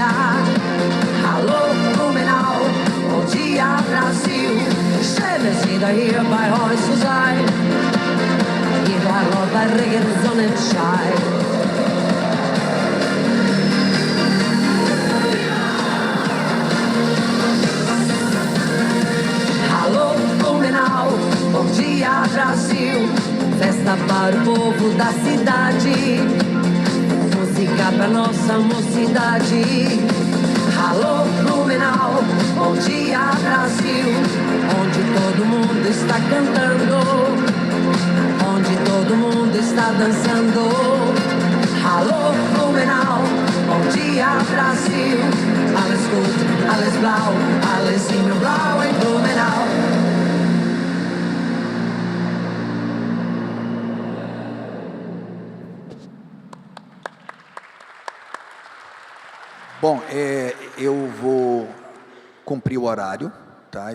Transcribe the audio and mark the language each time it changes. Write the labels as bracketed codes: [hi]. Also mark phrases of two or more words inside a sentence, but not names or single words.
[pt] Alô, Blumenau, bom dia, Brasil. [de] Schönes wieder hier bei euch zu sein. Egal ob bei Regen, Sonnenschein. [pt] Alô, Blumenau, bom dia, Brasil. Festa para o povo da cidade. Música pra nossa mocidade. Alô, Blumenau, bom dia, Brasil. Onde todo mundo está cantando, onde todo mundo está dançando. Alô, Blumenau, bom dia, Brasil. [de] Alles gut, alles blau, alles himmelblau em Blumenau. [pt] Bom, eu vou cumprir o horário, tá?